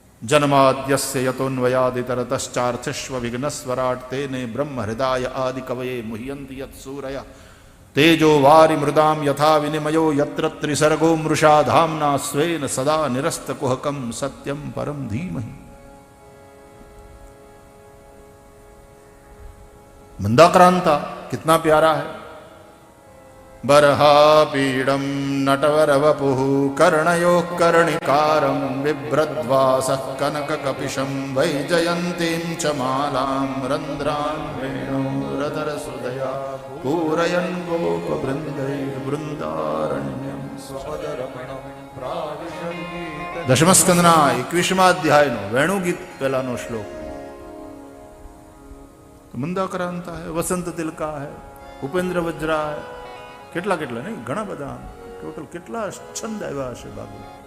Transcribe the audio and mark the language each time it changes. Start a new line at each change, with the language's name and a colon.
Sanskrit: जन्माद्यस्य यतोन्वयादितरतश्चार्थस्व विघ्नस्वराट् तेने ब्रह्म हृदय आदि कवये मुह्यन्ति यत्सूरयः तेजो वारि मृदाम यथा विनिमयो यत्र त्रिसर्गो मृषा धाम्ना स्वेन सदा निरस्तकुहकं सत्यं परम धीमहि।
Hindi: मंदाक्रांता कितना प्यारा है।
Sanskrit: बर्हापीडं नटवरवपुः कर्णयोः कर्णिकारं बिभ्रद्वासः कनककपिशं वैजयन्तीं च मालां रन्ध्रान् वेणोरधरसुधया पूरयन् गोपवृन्दैर्वृन्दारण्यं स्वपदरमणं प्राविशन्ति।
Gujarati: दशमस्कंदना 21मा अध्यायનો વેણુ ગીત પહેલાનો શ્લોક।
Hindi: મંદાક્રાંતા है, वसंत तिलका है, उपेन्द्र वज्रा है,
Gujarati: કેટલા કેટલા નહીં ઘણા બધા ટોટલ કેટલા છંદ આવ્યા હશે બાબુ।